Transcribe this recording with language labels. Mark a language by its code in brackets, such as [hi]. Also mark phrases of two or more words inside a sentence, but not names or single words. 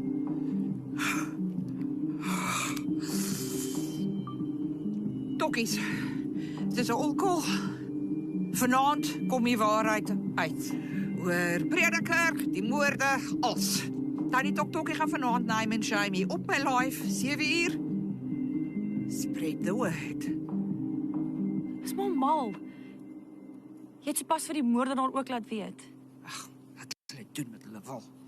[af] Tokkies, het is 'n olkol. Vanaand kom die waarheid uit. Oor prediker, die moorde, als. Tannie Tokkie gaan vanaand [en] name and shame [af] op my live, 7 uur. [en] Spread the word. [af] Dis maar mal. Jy het sopas vir die moordenaar ook laat weet. Ag, wat hulle doen met hulle wil.